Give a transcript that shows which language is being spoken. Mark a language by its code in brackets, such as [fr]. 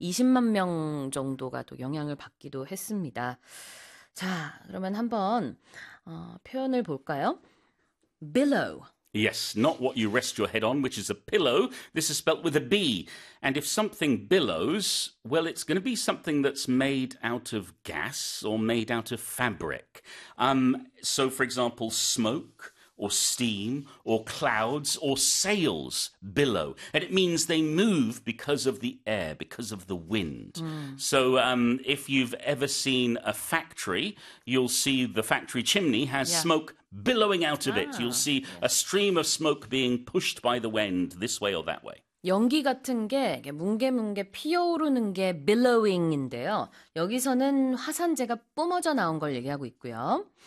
[ko] 20만 명 정도가 또 영향을 받기도 했습니다. 자, 그러면 한번 표현을 볼까요? [en] Billow. Yes, not what you rest your head on, which is a pillow. This is spelt with a B. And if something billows, well, it's going to be something that's made out of gas or made out of fabric. So, for example, smoke or steam or clouds or sails billow. And it means they move because of the air, because of the wind. So, if you've ever seen a factory, you'll see the factory chimney has smoke billowing out of it. You'll see a stream of smoke being pushed by the wind this way or that way. [ko] 연기 같은 게 뭉게뭉게 피어오르는 게 billowing인데요. 여기서는 화산재가 뿜어져 나온 걸 얘기하고 있고요.